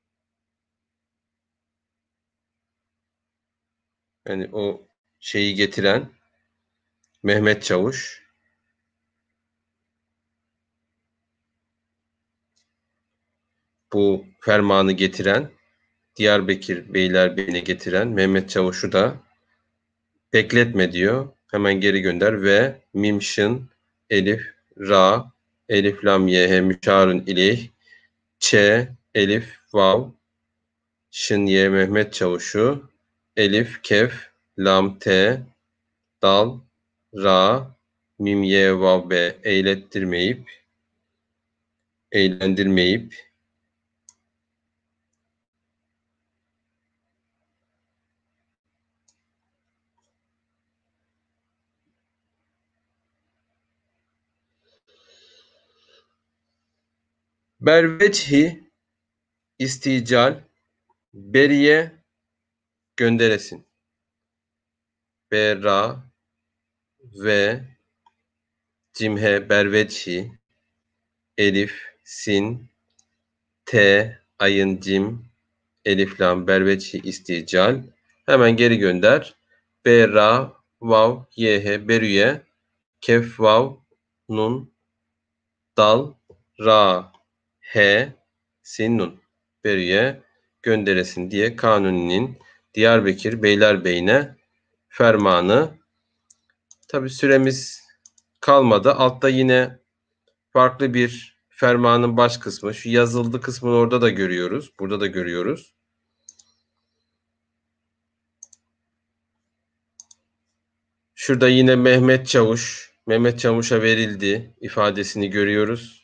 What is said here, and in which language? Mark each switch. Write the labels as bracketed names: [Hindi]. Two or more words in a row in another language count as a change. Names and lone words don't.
[Turkish] yani o şeyi getiren Mehmet Çavuş, bu fermanı getiren, Diyarbakır Beylerbeyi'ne getiren Mehmet Çavuş'u da bekletme diyor. Hemen geri gönder ve mim şın elif ra elif lam ye he müşarun ileyh ç elif vav şın ye Mehmet Çavuş'u elif kef lam te dal ra mim ye vav be eğlendirmeyip berveçhi istical beriye gönderesin. Berra ve cimhe berveçhi elif sin t ayın cim elif lam berveçhi istical hemen geri gönder. Berra vav yh berüye kef vav nun dal ra he sin nun berüye gönderesin diye Kanuni'nin Diyarbakır Beylerbeyi'ne fermanı. Tabi süremiz kalmadı. Altta yine farklı bir fermanın baş kısmı. Şu yazıldı kısmını orada da görüyoruz. Burada da görüyoruz. Şurada yine Mehmet Çavuş'a verildi ifadesini görüyoruz.